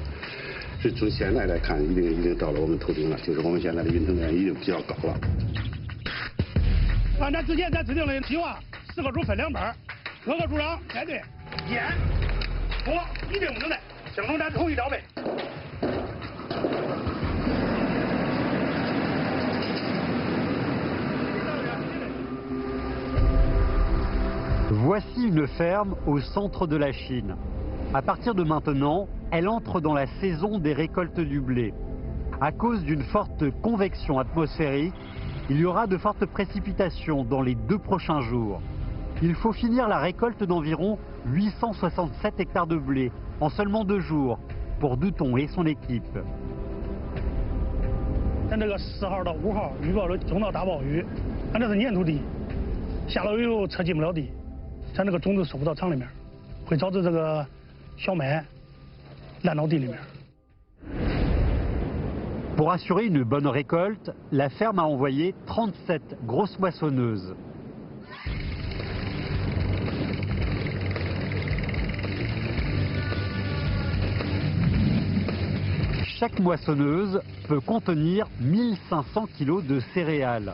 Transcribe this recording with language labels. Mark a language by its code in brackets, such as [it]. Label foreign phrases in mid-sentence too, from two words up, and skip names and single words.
[zh] 是从现在来看，一定到了我们头顶了，就是我们现在的运动员已经比较高了。按照之前咱制定的计划，4个组分2班，各个组长带队，烟、火一定不能带，形成咱统一调配。 [fr] Voici une ferme au centre de la Chine. À partir de maintenant, elle entre dans la saison des récoltes du blé. À cause d'une forte convection atmosphérique, il y aura de fortes précipitations dans les 2 prochains jours. Il faut finir la récolte d'environ 867 hectares de blé en seulement 2 jours pour Duton et son équipe. [zh] 咱这个4号到5号预报的中到大暴雨，俺这是粘土地，下了雨后车进不了地，咱这个种子收不到厂里面，会导致这个小麦烂到地里面。 [fr] Pour assurer une bonne récolte, la ferme a envoyé 37 grosses moissonneuses. Chaque moissonneuse peut contenir 1500 kg de céréales.